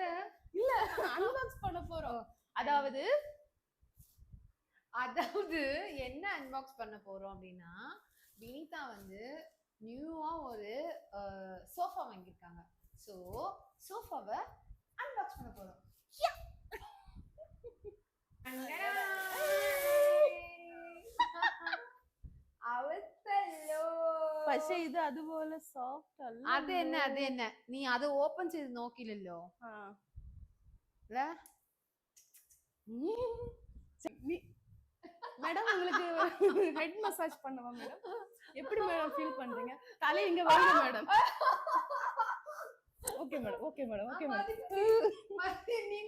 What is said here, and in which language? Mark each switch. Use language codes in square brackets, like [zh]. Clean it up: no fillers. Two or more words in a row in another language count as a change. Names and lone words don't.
[ta] இல்ல, அன்பாக்ஸ் பண்ண போறோம். அதாவது என்ன அன்பாக்ஸ் பண்ண போறோம் அப்படின்னா, வினிதா வந்து நியூவா ஒரு சோஃபா வாங்கியிருக்காங்க. ஸோ சோஃபாவை அன்பாக்ஸ் பண்ண போறோம். [ml] പക്ഷേ ഇത് അതുപോലെ സോഫ്റ്റ് അല്ല. അത് തന്നെ നീ അത് ഓപ്പൺ ചെയ്ത് നോക്കിയില്ലല്ലോ. [ta] மேடம், உங்களுக்கு [en] head massage [ta] பண்ணவா மேடம்? எப்படி மேடம் ஃபீல் பண்றீங்க? தலை இங்க வாங்க மேடம். [en] Okay madam, okay madam, okay madam. [ta] நீங்க